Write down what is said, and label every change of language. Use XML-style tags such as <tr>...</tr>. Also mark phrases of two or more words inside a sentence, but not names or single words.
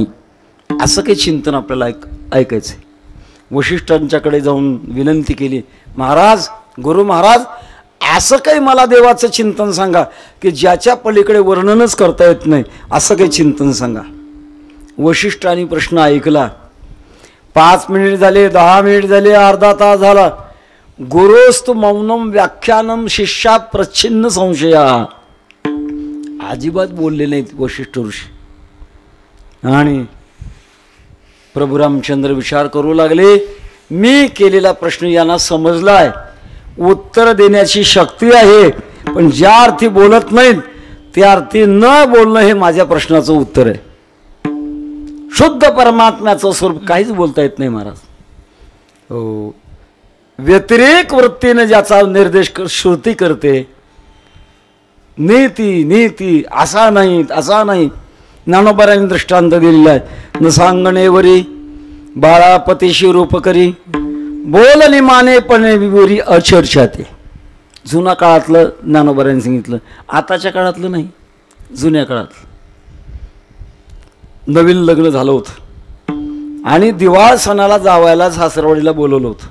<mr>असं काही चिंतन आपल्याला ऐकायचं आहे. वशिष्ठांच्याकडे जाऊन विनंती केली, महाराज गुरु महाराज असं काही मला देवाचं चिंतन सांगा की ज्याच्या पलीकडे वर्णनच करता येत नाही. असं काही चिंतन सांगा. वशिष्ठांनी प्रश्न ऐकला. 5 मिनिट झाले, 10 मिनिट झाले, अर्धा तास झाला.</mr> <sa>गुरोस्तु मौनम व्याख्यानम शिष्या प्रच्छिन्न संशया.</sa> <mr>अजिबात बोलले नाहीत वशिष्ठ ऋषी. आणि प्रभू रामचंद्र विचार करू लागले, मी केलेला प्रश्न यांना समजलाय, उत्तर देण्याची शक्ती आहे, पण ज्या अर्थी बोलत नाहीत त्या अर्थी न बोलणं हे माझ्या प्रश्नाचं उत्तर आहे. शुद्ध परमात्म्याचं स्वरूप काहीच बोलता येत नाही महाराज. हो व्यतिरेक वृत्तीने ज्याचा निर्देश श्रुती करते,</mr> <sa>नीती नीती</sa> <mr>असा नाही असा नाही. ज्ञानोबारांनी दृष्टांत दिलेला आहे. न सांगणेवरी बाळापतीशी रूप करी बोलली मानेपणे विवरी अचर्चाते. जुना काळातलं ज्ञानोबारांनी सांगितलं, आताच्या काळातलं नाही, जुन्या काळातलं. नवीन लग्न झालं होतं आणि दिवाळ सणाला जावायला सासरवाडीला बोलवलं होतं.</mr>